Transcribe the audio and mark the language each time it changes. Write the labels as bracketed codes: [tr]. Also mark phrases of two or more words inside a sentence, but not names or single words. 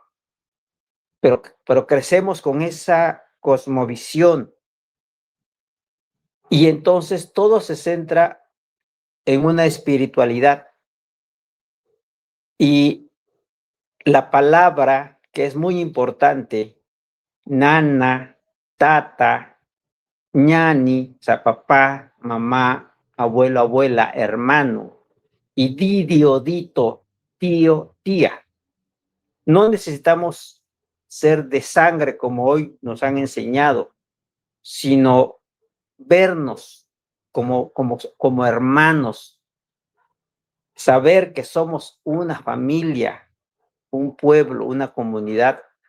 [es] Pero crecemos con esa cosmovisión y entonces todo se centra en una espiritualidad. Y la palabra que es muy importante, [qu] nana, tata, ñani, [es] o sea, papá, mamá, abuelo, abuela, hermano, y didio, dito, tío, tía. No necesitamos ser de sangre como hoy nos han enseñado, sino vernos como hermanos, saber que somos una familia, un pueblo, una comunidad.